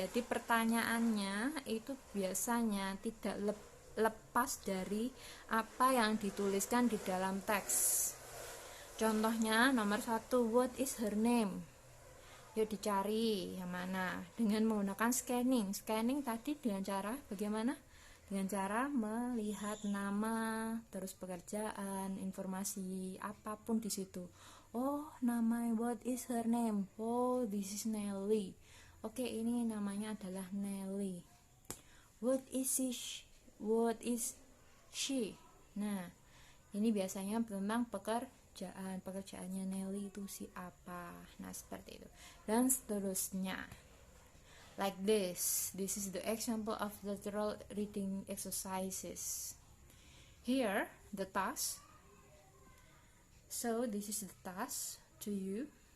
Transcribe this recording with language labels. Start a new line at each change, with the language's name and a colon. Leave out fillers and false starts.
Indonesian: Jadi pertanyaannya itu biasanya tidak lepas dari apa yang dituliskan di dalam teks. Contohnya nomor 1,
English: what is her name?
Indonesian: Yuk dicari yang mana dengan menggunakan scanning. Scanning tadi dengan cara bagaimana? Dengan cara melihat nama, terus pekerjaan, informasi apapun di situ. Oh, nama,
English: what is her name? Oh, this is Nelly.
Indonesian: Oke, ini namanya adalah Nelly.
English: What is she? What is she?
Indonesian: Nah, ini biasanya tentang pekerjaannya Nelly itu si apa. Nah, seperti itu. Dan seterusnya.
English: Like this is the example of literal reading exercises. Here, the task. So, this is the task to you.